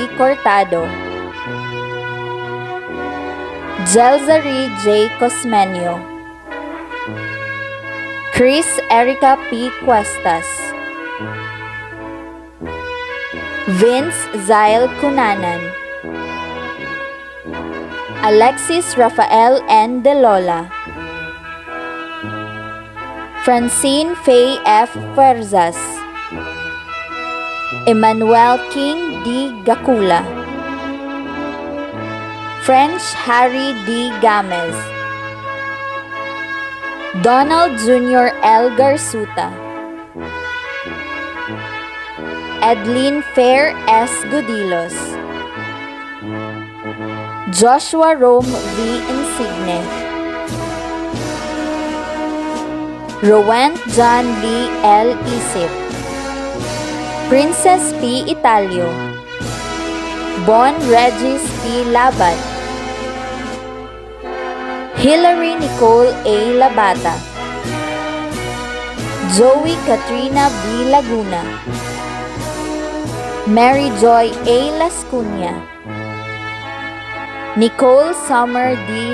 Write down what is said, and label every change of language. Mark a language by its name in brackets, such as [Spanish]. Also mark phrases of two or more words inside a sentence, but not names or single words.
[Filipino] Cortado, Jelzari J. Cosmenio, Chris Erica P. Cuestas, Vince Zail Cunanan, Alexis Rafael N. De Lola, Francine Faye F. Fuerzas, Emmanuel King D. Gacula, French Harry D. Gamez, Donald Jr. L. Garsuta, Edlin Fair S. Gudilos, Joshua Rome V. Insigne, Rowent John Lee L. Isip, Princess P. Italio, Bon Regis P. Labat, Hilary Nicole A. Labata, Joey Katrina B. Laguna, Mary Joy A. Lascuna, Nicole Summer D.